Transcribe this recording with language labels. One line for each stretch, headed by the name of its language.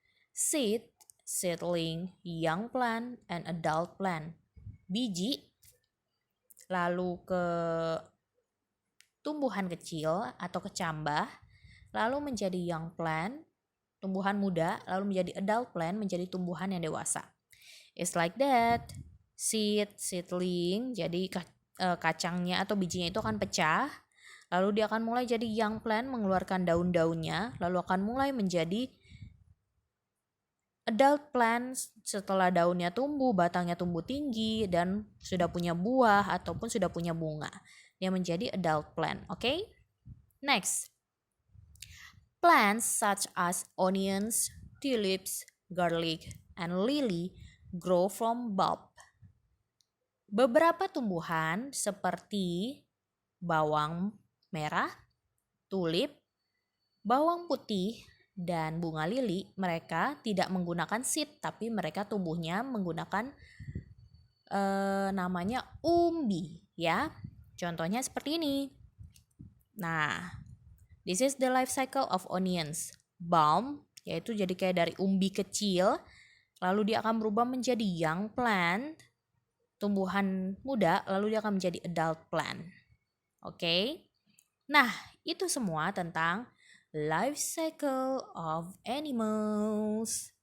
English: Seed, seedling, young plant, and adult plant.
Indonesian: Biji, lalu ke tumbuhan kecil atau kecambah, lalu menjadi young plant, tumbuhan muda, lalu menjadi adult plant, menjadi tumbuhan yang dewasa.
English: It's like that.
Indonesian: Seedling, jadi kacangnya atau bijinya itu akan pecah, lalu dia akan mulai jadi young plant, mengeluarkan daun-daunnya, lalu akan mulai menjadi adult plant setelah daunnya tumbuh, batangnya tumbuh tinggi, dan sudah punya buah ataupun sudah punya bunga. Dia menjadi adult plant, okay?
English: Next, plants such as onions, tulips, garlic, and lily grow from bulb.
Indonesian: Beberapa tumbuhan seperti bawang merah, tulip, bawang putih, dan bunga lili, mereka tidak menggunakan seed, tapi mereka tumbuhnya menggunakan namanya umbi ya. Contohnya seperti ini.
English: Nah, this is the life cycle of onions.
Indonesian: Bulb, yaitu jadi kayak dari umbi kecil, lalu dia akan berubah menjadi young plant, tumbuhan muda, lalu dia akan menjadi adult plant. Oke. Nah, itu semua tentang
English: life cycle of animals.